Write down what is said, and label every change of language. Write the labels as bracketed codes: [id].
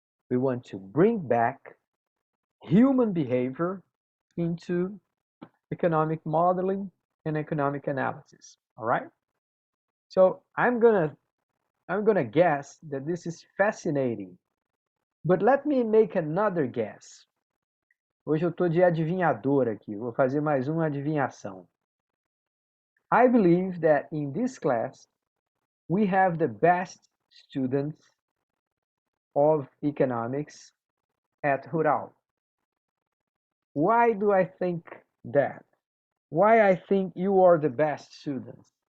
[en] We want to bring back human behavior into economic modeling and economic analysis. All right? So I'm gonna guess that this is fascinating. But let me make another guess. [pt] Hoje eu estou de adivinhador aqui, vou fazer mais uma adivinhação. [en] I believe that in this class, we have the best students of economics at Rural. Why do I think that? Why I think you are the best students?